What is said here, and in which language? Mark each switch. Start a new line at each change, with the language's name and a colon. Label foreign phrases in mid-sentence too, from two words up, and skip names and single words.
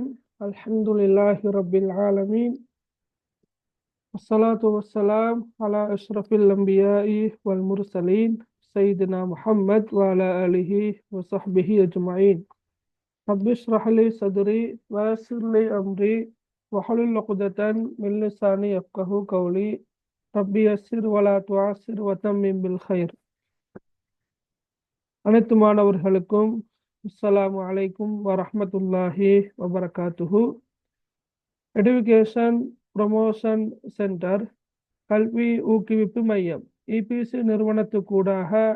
Arabic: الحمد لله رب العالمين، والصلاة والسلام على أشرف الأنبياء والمرسلين سيدنا محمد وعلى آله وصحبه أجمعين. رب اشرح لي صدري ويسر لي أمري واحلل عقدة من لساني يفقهوا قولي. ربي يسر ولا تعسر وتمم بالخير.
Tamil: அனைத்து மாணவர்களுக்கும்
Arabic: السلام عليكم ورحمة الله وبركاته.
Tamil: எடுகேஷன் ப்ரொமோஷன் சென்டர் கல்வி ஊக்குவிப்பு மையம் இபிசி நிறுவனத்துக்கூடாக